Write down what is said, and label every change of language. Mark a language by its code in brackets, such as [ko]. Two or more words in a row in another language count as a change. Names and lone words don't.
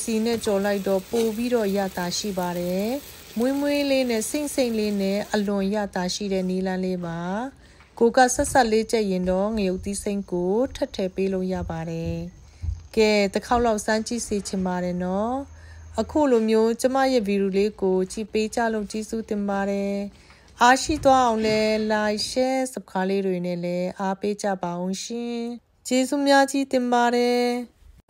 [my] စီနဲ့ကြော်လိုက်တော့ပို့ပြီးတော့ရတာရှိပါတယ်မွေးမွေးလေးနဲ့စိမ့်စိမ့်လေးနဲ့အလွန်ရတာရှိတဲ့နီလန်းလေးပါကိုကဆက်ဆက်လေးကြက်ရင်တော့ငရုတ်သီးစိမ့်ကိုထပ်ထည့်ပေးလို့ရပါတယ်ကဲတစ်ခေါက်လောက်စမ်းကြည့်စေချင်ပါတယ်နော်အခုလိုမျိုးကျမရဲ့ဗီဒီယိုလေးကိုကြည့်ပေးကြလို့ကျေးဇူးတင်ပါတယ်အားရှိသွားအောင်လဲ [en] like share subscribe [my] လေးတွေနဲ့လည်းအားပေးကြပါအောင်ရှင်ကျေးဇူးများကြီးတင်ပါတယ်